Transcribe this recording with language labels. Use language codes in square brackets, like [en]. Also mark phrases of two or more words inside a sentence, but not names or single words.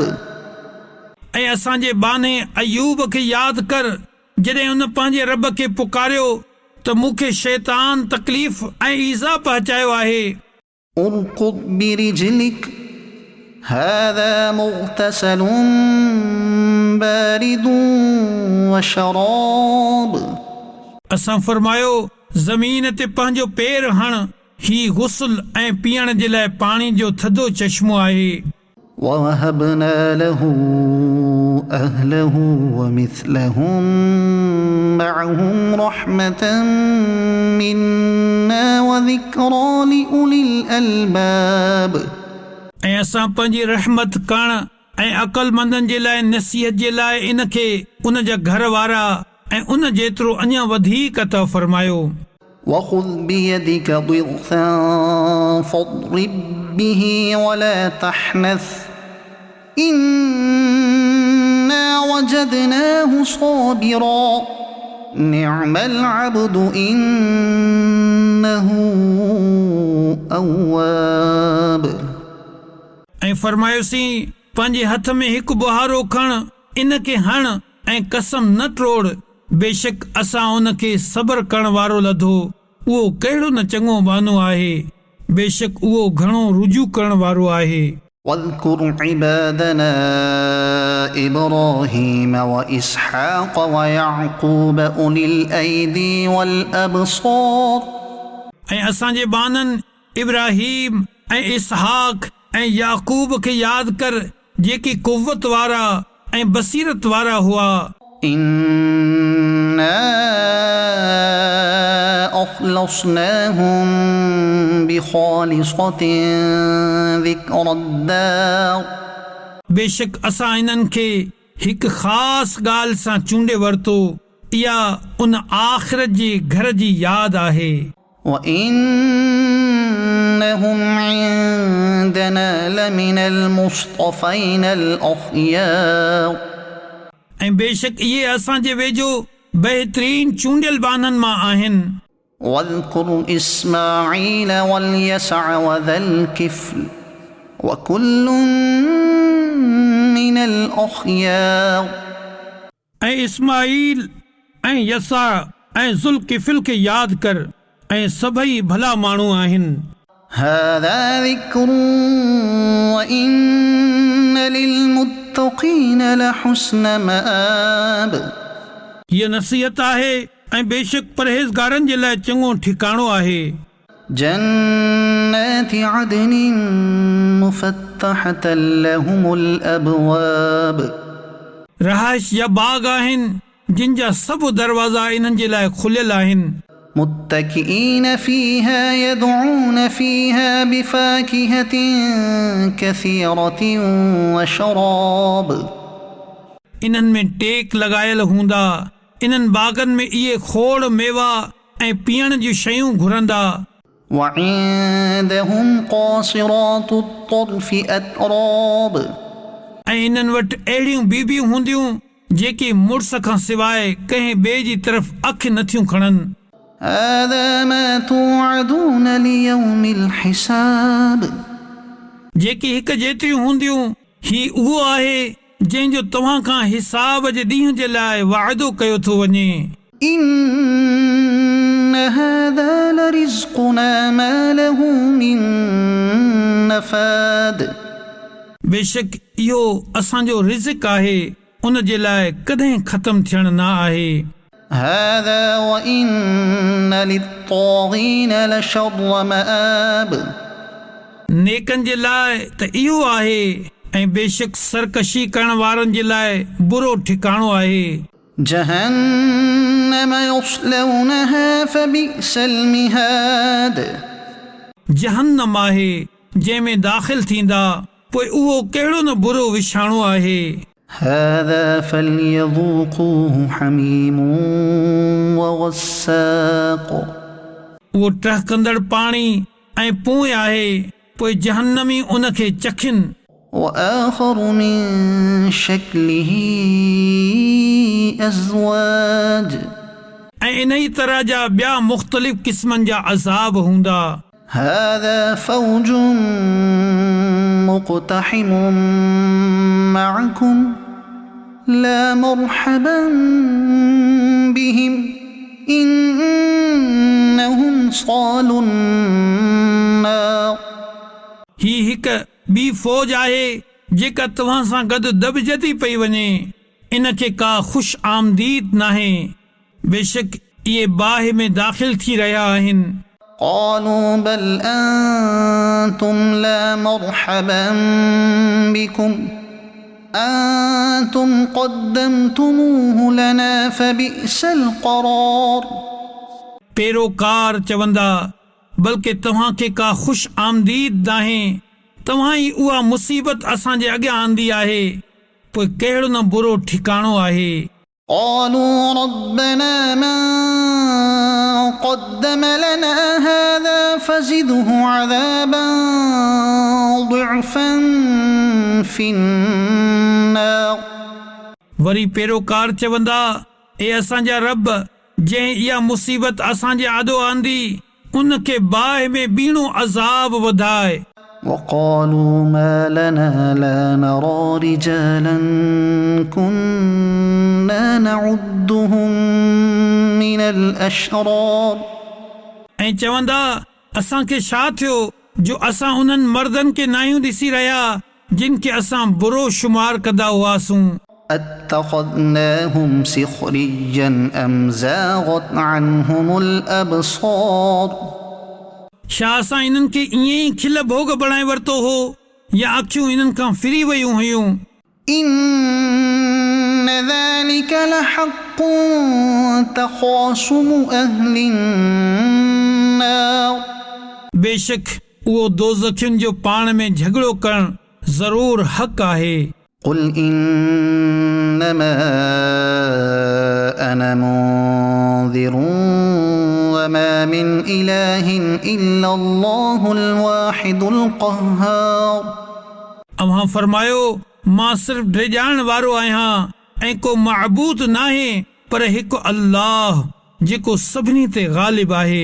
[sd] ऐं असांजे बाने अयूब खे यादि कर जॾहिं उन पंहिंजे रब खे पुकारियो त मूंखे शैतान तकलीफ़ ऐं ईज़ा पहुचायो आहे। [ar] اركض برجلك هذا مغتسل بارد وشراب [sd] असां फरमायो ज़मीन ते पंहिंजो पेर हण, ही गुस्ल ऐं पीअण जे लाइ पाणी जो थधो चश्मो आहे। [ar] ووهبنا له أهله ومثلهم معهم رحمة منا وذكرى لأولي الألباب [sd] ऐं असां पंहिंजी रहमत करण ऐं अक़लमंदनि जे लाइ नसीहत जे लाइ इन खे उन जा घर वारा ऐं उन जेतिरो अञा वधीक अता फरमायो। [ar] وخذ بيدك ضغثا فاضرب به ولا تحنث إنا وجدناه صابرا نعم العبد إنه أواب [sd] ऐं फरमायोसीं पंहिंजे हथ में हिकु बुहारो खण, इन खे हण ऐं कसम न टोड़, बेशक असां उन खे सब्र करण वारो लधो, उहो कहिड़ो न चङो बानो आहे, बेशक उहो घणो रुजू करण वारो आहे। [ar] واذكر عبادنا إبراهيم وإسحاق ويعقوب أولي الأيدي والأبصار [sd] ऐं असांजे बाननि इब्राहिम ऐं इसहाक ऐं याकूब खे यादि कर जेकी कुव्वत वारा ऐं बसीरत वारा हुआ। [ar] إنا أخلصناهم بخالصة ذكر الدار [sd] बेशक असां इन्हनि खे हिकु ख़ासि ॻाल्हि सां चूंडे वरितो, इहा उन आख़िरत जे घर जी यादि आहे। [ar] وإنهم عندنا لمن المصطفين الأخيار [sd] ऐं बेशक इहे असांजे वेझो बहितरीन चूंडियल बाननि मां आहिनि। [ar] واذكر إسماعيل واليسع وذا الكفل وكل من الأخيار [sd] ऐं इस्माईल ऐं यसा ऐं ज़ुल्किफ़िल खे यादि कर, ऐं सभई भला माण्हू आहिनि। [ar] هذا ذكر وإن للمتقين لحسن مآب [sd] हीअ नसीहत आहे ऐं बेशक परहेज़गारनि जे लाइ चङो ठिकाणो आहे। [ar] جنات عدن مفتحة لهم الأبواب [sd] रहाइश या बाग आहिनि जिन जा सभु दरवाज़ा इन्हनि जे लाइ खुलियल आहिनि। [ar] متكئين فيها يدعون فيها بفاكهة كثيرة وشراب [sd] इन्हनि में टेक लॻायल हूंदा, इन्हनि बागनि में इहे खोड़ मेवा ऐं पीअण जूं शयूं घुरंदा। [ar] وعندهم قاصرات الطرف أتراب [sd] ऐं इन्हनि वटि अहिड़ियूं बीबियूं हूंदियूं जेके मुड़ुस खां सवाइ कंहिं ॿिए जी तरफ़ अखि नथियूं खणनि। [ar] هذا ما توعدون ليوم الحساب [sd] जेकी हिकु जेतिरियूं हूंदियूं ही उहो आहे जंहिंजो तव्हां खां हिसाब जे ॾींहं जे लाइ वाइदो कयो थो वञे [ar] إن هذا لرزقنا ما له من نفاد [sd] बेशक इहो असांजो रिज़्क़ आहे उन जे लाइ कॾहिं ख़तम थियण न आहे [ar] هذا وإن للطاغين لشر مآب [sd] नेकनि जे लाइ त इहो आहे ऐं बेशक सरकशी करण वारनि जे लाइ बुरो ठिकाणो आहे [ar] جهنم يصلونها فبئس المهاد [sd] जहन्नम आहे जंहिं में दाख़िल थींदा पोइ उहो कहिड़ो न बुरो विछाणो आहे [ar] هذا فليذوقوه حميم وغساق [sd] उहो टहकंदड़ पाणी ऐं पोइ आहे पोइ जहन्नमी उनखे चखिन [ar] وآخر من شكله أزواج [sd] ऐं इन ई तरह जा ॿिया मुख़्तलिफ़ क़िस्मनि जा अज़ाब हूंदा [ar] هذا فوج مقتحم معكم لا مرحبا بهم إنهم صالوا النار [sd] ही हिकु ॿी फ़ौज आहे जेका तव्हां सां गॾु दॿजती पई वञे इनखे का ख़ुशि आमदीद नाहे बेशक इहे बाहि में दाख़िल थी रहिया आहिनि [ar] قالوا بل أنتم لا مرحبا بكم أنتم قدمتموه لنا فبئس القرار [sd] पैरोकार चवंदा बल्कि तव्हांखे का ख़ुशि आमदीद नाहे तव्हां ई उहा मुसीबत असांजे अॻियां आंदी आहे पोइ कहिड़ो न बुरो ठिकाणो आहे [ar] قالوا ربنا من قدم لنا هذا فزده عذابا ضعفا في النار [sd] वरी पैरोकार चवंदा ए असांजा रब जंहिं इहा मुसीबत असांजे आॾो आंदी उनखे बाहि में ॿीणो अज़ाब वधाए [ar] وقالوا ما لنا لا نرى رجالا كنا نعدهم من الأشرار [sd] ऐं चवंदा असांखे छा थियो जो असां उन्हनि मर्दनि खे नाहियूं ॾिसी रहिया जिन खे असां बुरो शुमार कंदा हुआसूं [ar] اتخذناهم سخريا أم زاغت عنهم الأبصار [sd] छा असां इन्हनि खे ईअं ई खिल भोग बणाए वरितो हो या अखियूं इन्हनि खां फिरी वयूं हुयूं [ar] إن ذلك لحق تخاصم أهل النار [sd] बेशक उहो दोज़खियुनि जो पाण में झगड़ो करणु ज़रूर हक़ आहे [ar] قل إنما أنا منذر وما من إله إلا الله الواحد القهار [sd] अव्हां फरमायो मां सिर्फ़ डिॼाइण वारो आहियां ऐं को मअबूद नाहे पर हिकु अल्लाह जेको सभिनी ते ग़ालिब आहे